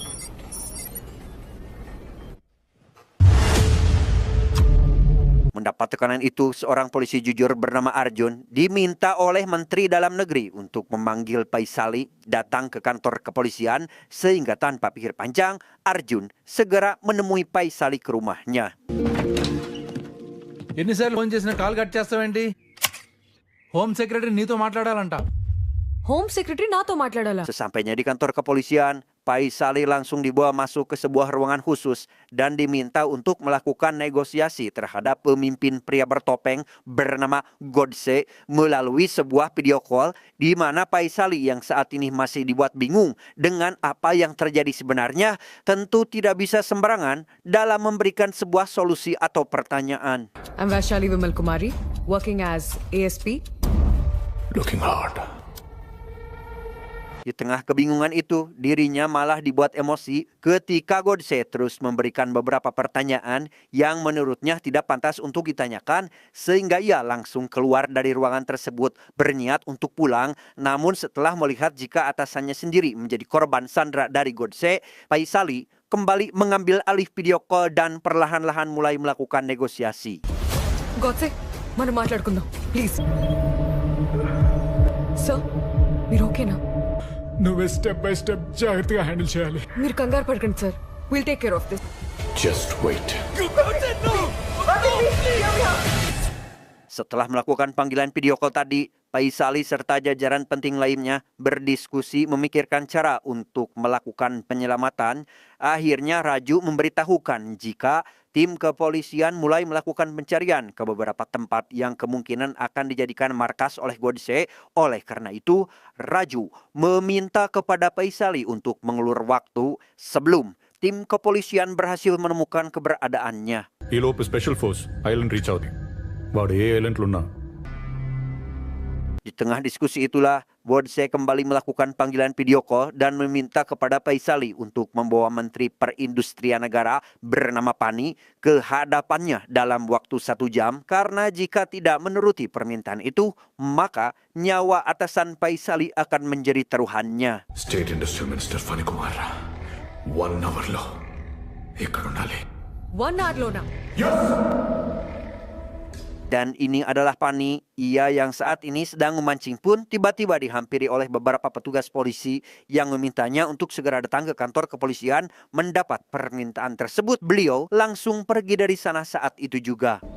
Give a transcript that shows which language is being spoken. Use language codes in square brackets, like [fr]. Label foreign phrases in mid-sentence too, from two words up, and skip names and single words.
[id] Mendapat tekanan itu, seorang polisi jujur bernama Arjun diminta oleh Menteri Dalam Negeri untuk memanggil Faisali datang ke kantor kepolisian, sehingga tanpa pikir panjang, Arjun segera menemui Faisali ke rumahnya. [te] ఎన్నిసార్లు ఫోన్ చేసినా కాల్ కట్ చేస్తావేంటి? [en] home secretary [te] నీతో మాట్లాడాలంట. [en] home secretary [te] నాతో మాట్లాడాలా? [id] Sesampainya di kantor kepolisian, Faisali langsung dibawa masuk ke sebuah ruangan khusus dan diminta untuk melakukan negosiasi terhadap pemimpin pria bertopeng bernama Godse melalui sebuah [en] video call, [id] di mana Faisali yang saat ini masih dibuat bingung dengan apa yang terjadi sebenarnya tentu tidak bisa sembarangan dalam memberikan sebuah solusi atau pertanyaan. [en] I'm Vaishali Vimal Kumari, working as ASP. Looking hard. [id] Di tengah kebingungan itu, dirinya malah dibuat emosi ketika Godse terus memberikan beberapa pertanyaan yang menurutnya tidak pantas untuk ditanyakan, sehingga ia langsung keluar dari ruangan tersebut berniat untuk pulang. Namun setelah melihat jika atasannya sendiri menjadi korban sandra dari Godse, Faisali kembali mengambil alih [en] video call [id] dan perlahan-lahan mulai melakukan negosiasi. [te] గోడ్సే మనం మాట్లాడుకుందాం [en] please sir [te] మీరు ఓకేనా నువ్వే [en] step by step [te] జాగ్రత్తగా హ్యాండిల్ చేయాలి. మీరు కంగారు పడకండి సార్ [en] will take care of this Just wait. [id] Setelah melakukan panggilan [en] video call [id] tadi, Faisali serta jajaran penting lainnya berdiskusi memikirkan cara untuk melakukan penyelamatan. Akhirnya Raju memberitahukan jika tim kepolisian mulai melakukan pencarian ke beberapa tempat yang kemungkinan akan dijadikan markas oleh Godse. Oleh karena itu, Raju meminta kepada Faisali untuk mengulur waktu sebelum tim kepolisian berhasil menemukan keberadaannya. [te] ఈలోపు [en] special force island reach [te] అవుతుంది. వాడు ఏ ఐలాండ్లో ఉన్నా [id] Di tengah diskusi itulah, Godse kembali melakukan panggilan [en] video call [id] dan meminta kepada Faisali untuk membawa Menteri Perindustrian Negara bernama Pani ke hadapannya dalam waktu 1 jam, karena jika tidak menuruti permintaan itu, maka nyawa atasan Faisali akan menjadi taruhannya. [en] state industrial minister [te] ఫణి కుమార్ 1 అవర్లో ఇక్కడ ఉండాలి. 1 అవర్లోనా [id] Dan ini adalah Pani, ia yang saat ini sedang memancing pun tiba-tiba dihampiri oleh beberapa petugas polisi yang memintanya untuk segera datang ke kantor kepolisian. Mendapat permintaan tersebut, beliau langsung pergi dari sana saat itu juga.